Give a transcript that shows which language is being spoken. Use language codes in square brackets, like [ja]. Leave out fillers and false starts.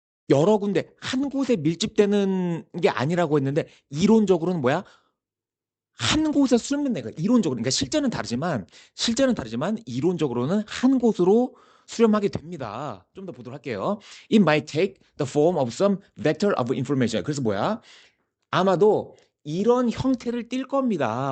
[ko] 여러 군데, 한 곳에 밀집되는 게 아니라고 했는데, 이론적으로는 뭐야? 한 곳에 수렴된 내가 이론적으로, 그러니까 실제는 다르지만, 이론적으로는 한 곳으로 수렴하게 됩니다. 좀 더 보도록 할게요. [en] It might take the form of some vector of information. [ko] 그래서 뭐야? 아마도 이런 형태를 띌 겁니다.